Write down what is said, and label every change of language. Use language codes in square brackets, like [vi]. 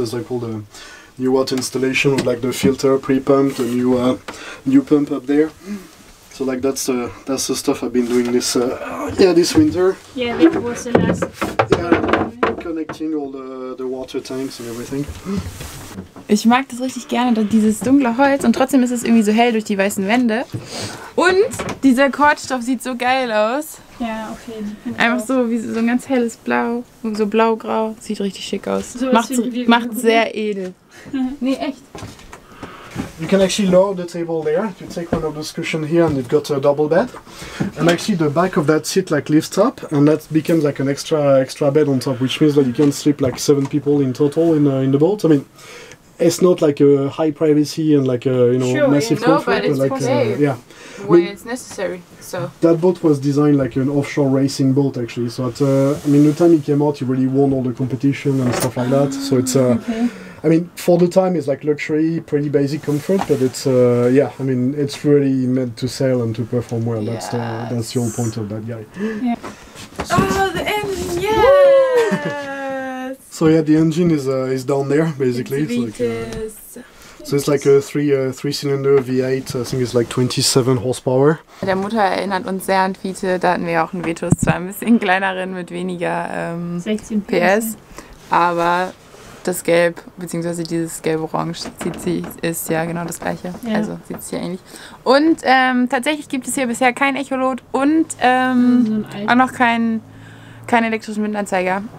[en] Is like all the new water installation with like the filter pre-pumped, the new pump up there. So like that's the stuff I've been doing this this winter. Yeah, that was the last. Yeah, connecting all the water tanks and everything. [de] Ich mag das richtig gerne, dieses dunkle Holz, und trotzdem ist es irgendwie so hell durch die weißen Wände. Und dieser Kordstoff sieht so geil aus. Ja, auf jeden Fall. Einfach so wie so ein ganz helles Blau, so blau-grau. Sieht richtig schick aus. So macht sehr edel. Nee, echt. [en] You can actually lower the table there. You take one of those cushions here, and you've got a double bed. And actually, the back of that seat like lifts up, and that becomes like an extra bed on top, which means that you can sleep like 7 people in total in the boat. I mean, it's not like a high privacy and like a massive comfort, but it's like possible. When it's necessary. So that boat was designed like an offshore racing boat actually. So at, I mean, the time it came out, you really won all the competition and stuff like that. So it's I mean, for the time, it's like luxury, pretty basic comfort, but it's yeah. I mean, it's really meant to sail and to perform well. Yes. That's the whole point of that guy. Yeah. Oh, the engine! Yes. So yeah, the engine is down there basically. So it's like a three-cylinder V8. I think it's like 27 horsepower. [de] Der Motor erinnert uns sehr an Fiete. Da hatten wir auch einen Vetus, zwar ein bisschen kleineren mit weniger 16 PS, aber das Gelb, beziehungsweise dieses Gelb-Orange ist ja genau das gleiche. Ja. Also sieht es hier ähnlich. Und tatsächlich gibt es hier bisher kein Echolot und auch noch keinen elektrischen Windanzeiger.